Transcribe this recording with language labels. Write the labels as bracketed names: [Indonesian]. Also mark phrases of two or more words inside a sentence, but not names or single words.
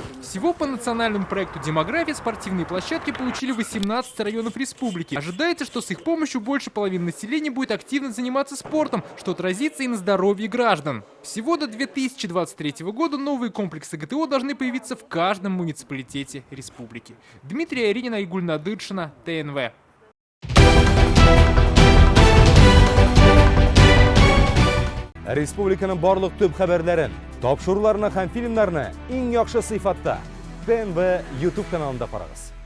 [Russian] Всего по национальному проекту «Демография» спортивные площадки получили 18 районов республики. Ожидается, что с их помощью больше половины населения будет активно заниматься спортом, что отразится и на здоровье граждан. Всего до 2023 года новые комплексы ГТО должны появиться в каждом муниципалитете республики. Дмитрий Аринин, Айгуль Надыршина, ТНВ. [Tatar] Республиканың барлык төп хәбәрләрен, тапшыруларны һәм фильмнарны иң яхшы сыйфатта ТНВ YouTube каналында карагыз.